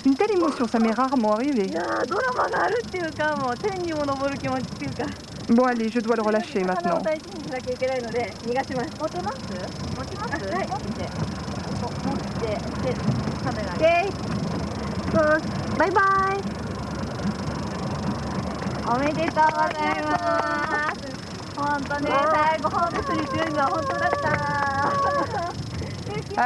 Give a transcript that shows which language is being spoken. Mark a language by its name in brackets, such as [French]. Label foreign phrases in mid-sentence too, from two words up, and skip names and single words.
[French] Une telle émotion, ça m'est rarement arrivé. Bon, allez, je dois le relâcher maintenant. [English] Bye bye. [Japanese] おめでとうございます。本当ね、最後本当に強いのは本当だった。